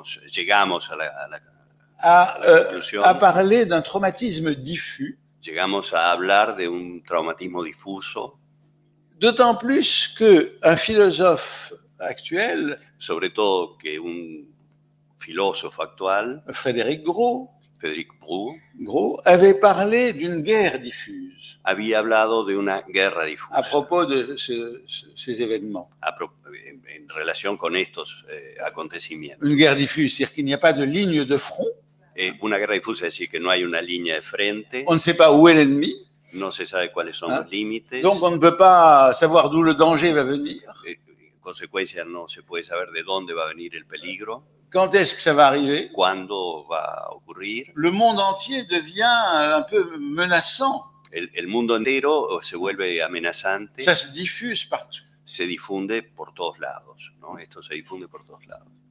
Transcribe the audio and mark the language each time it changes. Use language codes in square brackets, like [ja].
[es] llegamos a la conclusión, [fr] à parler d'un traumatisme diffus. [es] Llegamos a hablar de un traumatismo difuso. [fr] D'autant plus qu'un philosophe actuel, [es] sobre todo que un filósofo actual, [fr] Frédéric Gros, [es] Gros, [fr] avait parlé d'une guerre diffuse. [es] Había hablado de una guerra difusa. [fr] À propos de ces événements. [es] En relación con estos acontecimientos. [fr] Une guerre diffuse, c'est-à-dire qu'il n'y a pas de ligne de front. [es] Una guerra difusa es decir que no hay una línea de frente. [fr] On ne sait pas où est l'ennemi. [es] No se sabe cuáles son los límites. [fr] Donc on ne peut pas savoir d'où le danger va venir. [es] En consecuencia no se puede saber de dónde va a venir el peligro. [fr] Quand est-ce que ça va arriver? [es] ¿Cuándo va a ocurrir? [fr] Le monde entier devient un peu menaçant. [es] El mundo entero se vuelve amenazante. [fr] Ça se diffuse partout. [es] Se difunde por todos lados, ¿no? Esto se difunde por todos lados.